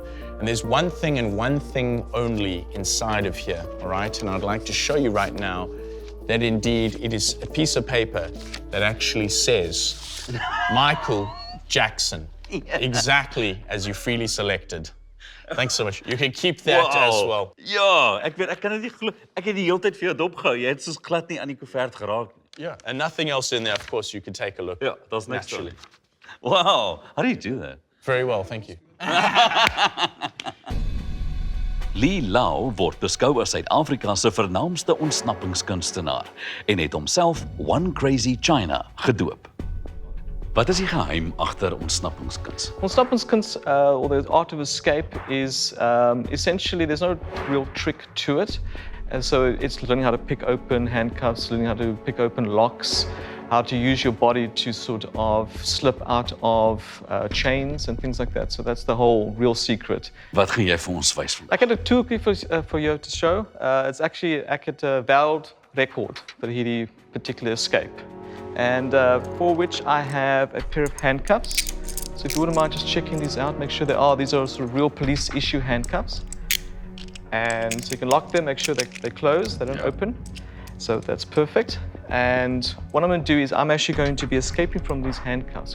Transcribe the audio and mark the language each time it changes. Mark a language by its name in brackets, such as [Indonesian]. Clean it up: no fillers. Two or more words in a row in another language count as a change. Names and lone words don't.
[English] And there's one thing and one thing only inside of here, all right? And I'd like to show you right now that indeed it is a piece of paper that actually says Michael Jackson, exactly as you freely selected. Thanks so much. You can keep that as well. [Afrikaans] Ja, ek weet, ek kan dit nie glo. Ek het die hele tyd vir jou dopgehou. Jy het soos glad nie aan die koevert geraak nie. [English] Yeah, and nothing else in there, of course, you can take a look. [Afrikaans] Ja, daar's niks [English] Naturally. [Afrikaans] daarin. [English] Wow, how do you do that? Very well, thank you. [Afrikaans] Lee Lau word beskou as Suid-Afrika se vernaamste ontsnappingskunstenaar en het homself One Crazy China gedoop. Wat is die geheim agter ontsnappingskuns? Ontsnappingskunst, [English] or the art of escape, is essentially, there's no real trick to it. And so it's learning how to pick open handcuffs, learning how to pick open locks, how to use your body to sort of slip out of chains and things like that. So that's the whole real secret. [Afrikaans] Wat gaan jy vir ons wys vandag? Ek het 'n toolkit [English] for you to show. It's actually [Afrikaans] ek het 'n wêreld rekord vir hierdie [English] particular escape. And for which I have a pair of handcuffs. So if you wouldn't mind just checking these out, make sure these are sort of real police issue handcuffs. And so you can lock them, make sure they close, they don't open. So that's perfect. And what I'm going to do is I'm actually going to be escaping from these handcuffs.